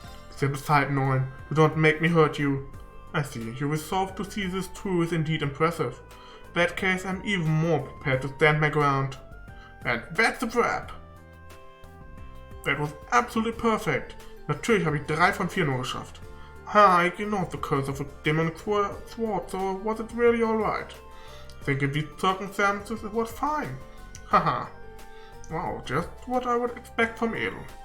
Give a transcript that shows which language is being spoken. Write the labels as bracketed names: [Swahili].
[English] Step aside, Noin. Do not make me hurt you. I see. Your resolve to see this through is indeed impressive. In that case, I'm even more prepared to stand my ground. And that's a wrap! That was absolutely perfect. [German] Natürlich habe ich 3 von 4 nur geschafft. [English] I ignored the curse of a demonic sword, so was it really alright? I think in these circumstances it was fine. Haha. Wow, just what I would expect from Edel.